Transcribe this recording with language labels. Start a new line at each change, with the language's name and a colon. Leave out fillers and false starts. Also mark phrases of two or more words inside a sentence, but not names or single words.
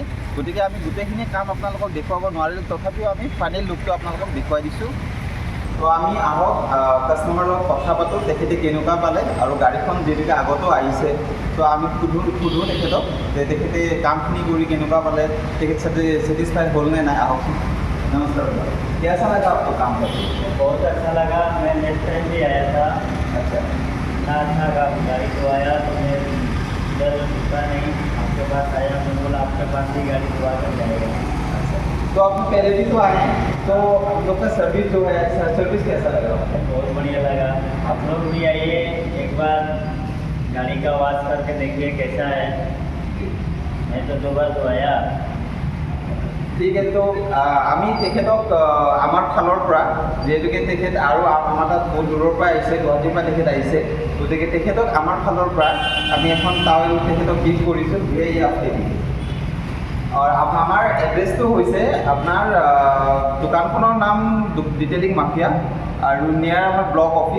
Assamese: গতিকে আমি গোটেইখিনি কাম আপোনালোকক দেখুৱাব নোৱাৰিলোঁ, তথাপিও আমি ফাইনেল লুকটো আপোনালোকক দেখুৱাই দিছোঁ। তো আমি আহক কাষ্টমাৰৰ লগত কথা পাতোঁ, তেখেতে কেনেকুৱা পালে, আৰু গাড়ীখন যিহেতুকে আগতেও আহিছে, তো আমি সোধোঁ তেখেতক যে তেখেতে কামখিনি কৰি কেনেকুৱা পালে, তেখেত ছেটিছফাইড হ'ল নে নাই। আহকচোন।
Hindi: नमस्कार भैया, कैसा लगा आपको काम करके? बहुत अच्छा लगा। मैं
English: next time
Hindi: भी आया था। अच्छा, इतना अच्छा गाड़ी को आया तो मैं इधर रुका नहीं, आपके पास आया, मैं बोला आपके पास ही गाड़ी धोआ कर जाएगा। अच्छा। तो आप पहले भी तो आए हैं, तो हम लोग का सर्विस जो है, सर्विस कैसा लगा आपको? बहुत बढ़िया लगा। आप लोग भी आइए, एक बार गाड़ी का वाश करके देखिए कैसा है। मैं तो 2 बार धोया।
Assamese: ঠিক আছে। তো আমি তেখেতক আমাৰ ফালৰ পৰা, যিহেতুকে তেখেত আৰু আমাৰ তাত বহুত দূৰৰ পৰা আহিছে, গুৱাহাটীৰ পৰা তেখেত আহিছে, গতিকে তেখেতক আমাৰ ফালৰ পৰা আমি এখন টাৱেল তেখেতক গিফ্ট কৰিছোঁ। এই আপডেট আৰু আমাৰ এড্ৰেছটো হৈছে আপোনাৰ দোকানখনৰ নাম ডিটেইলিং মাফিয়া, আৰু নিয়াৰ আমাৰ
English: block office.